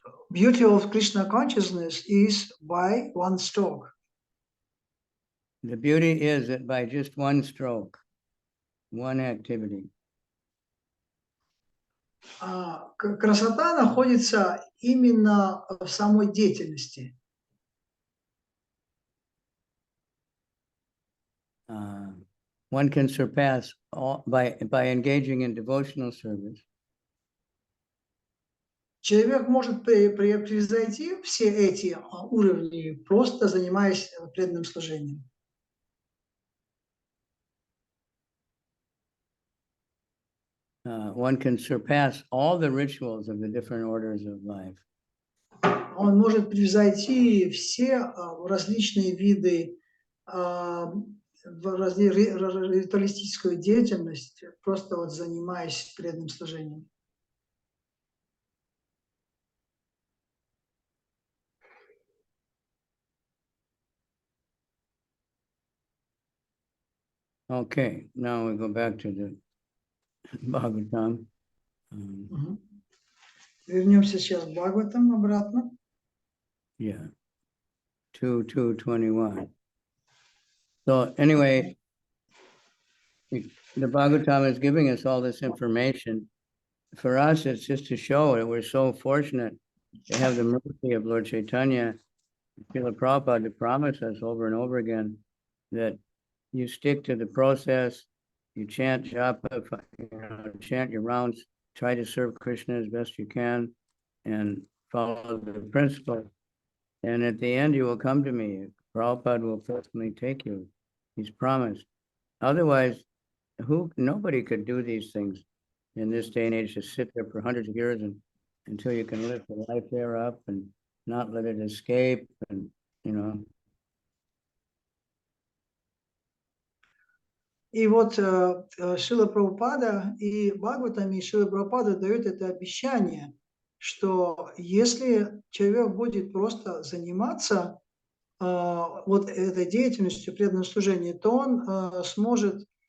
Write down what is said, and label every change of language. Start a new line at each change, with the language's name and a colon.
English: Beauty of Krishna consciousness is by one stroke. The beauty is that by just one stroke, one activity,
Russian: красота находится именно в самой деятельности.
English: One can surpass all by engaging in devotional service.
Russian: Человек может превзойти все эти уровни, просто занимаясь преданным служением.
English: One can surpass all the rituals of the different orders of life.
Russian: Он может превзойти все различные виды ритуалистическую деятельность, просто вот занимаясь преданным служением.
English: Okay, now we go back to the Bhagavatam.
Russian: Вернемся сейчас к Бхагаватам обратно.
English: Yeah, 2:21. So anyway, the Bhagavatam is giving us all this information. For us, it's just to show that we're so fortunate to have the mercy of Lord Chaitanya, Srila Prabhupada, to promise us over and over again that you stick to the process, you chant japa, chant your rounds, try to serve Krishna as best you can, and follow the principle. And at the end, you will come to me. Prabhupada will personally take you. He's promised. Otherwise, nobody could do these things in this day and age, to sit there for hundreds of years until you can lift the life there up and not let it escape, and
Russian: И вот Шрила Прабхупада и Бхагаватами, Шрила Прабхупада дает это обещание, что если человек будет просто заниматься вот этой деятельностью, преданным служением, то он сможет